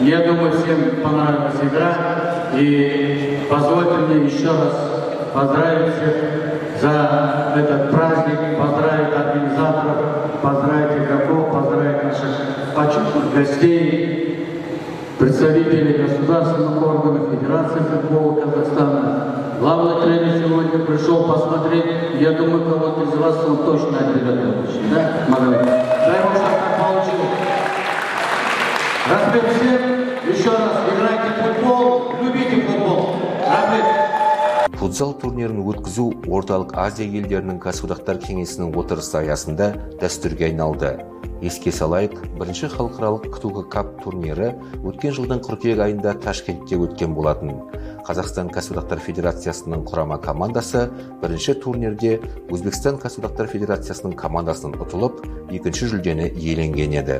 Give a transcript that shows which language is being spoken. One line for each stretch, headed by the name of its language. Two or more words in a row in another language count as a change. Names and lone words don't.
Russian: Я думаю, всем понравилась игра. И позвольте мне еще раз поздравить всех за этот праздник, поздравить организаторов, поздравить игроков, поздравить наших почетных гостей, представителей государственных органов Федерации футбола Казахстана. Главный тренер сегодня пришел посмотреть. Я думаю, кого-то из вас он точно отберет. Да, Маргарита? Дай Бог, чтобы так получилось. Разбег всем. Еще раз, играйте в футбол, любите футбол. Разбег.
Kazakh: Футзал турнирін өткізу Орталық Азия елдерінің кәсіподақтар кеңесінің отырысы аясында дәстүрге айналды. Еске салайық, бірінші халықаралық КТУ Кап турнирі өткен жылдың қыркүйек айында Ташкентте өткен болатын. Қазақстан Кәсіподақтар Федерациясының құрама командасы бірінші турнирде Өзбекстан Кәсіподақтар Федерациясының командасынан ұтылып, екінші жүлдені иеленген еді.